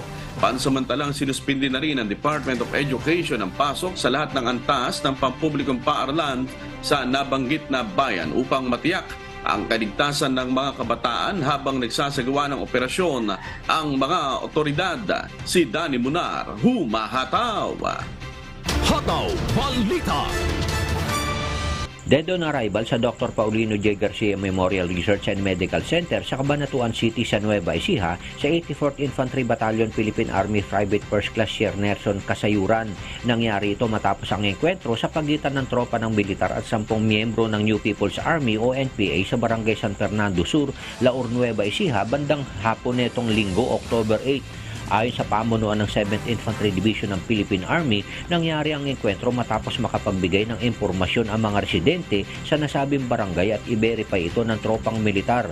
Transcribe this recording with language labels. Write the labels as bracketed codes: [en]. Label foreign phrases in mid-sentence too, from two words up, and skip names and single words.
[tl] Pansamantalang sinuspindi na rin ang Department of Education ang pasok sa lahat ng antas ng pampublikong paaralan sa nabanggit na bayan upang matiyak ang kaligtasan ng mga kabataan habang nagsasagawa ng operasyon ang mga otoridad. Si Danny Munar, humahataw. Hataw Balita. [en] Dead on arrival [tl] sa Dr. Paulino J. Garcia Memorial Research and Medical Center sa Cabanatuan City sa Nueva Ecija sa 84th Infantry Battalion Philippine Army Private First Class Sir Nerson Kasayuran. Nangyari ito matapos ang engkwentro sa pagitan ng tropa ng militar at 10 miyembro ng New People's Army o NPA sa Barangay San Fernando Sur, Laur, Nueva Ecija bandang hapon netong linggo, October 8. Ayon sa pamunuan ng 7th Infantry Division ng Philippine Army, nangyari ang engkwentro matapos makapagbigay ng impormasyon ang mga residente sa nasabing barangay at i-verify ito ng tropang militar.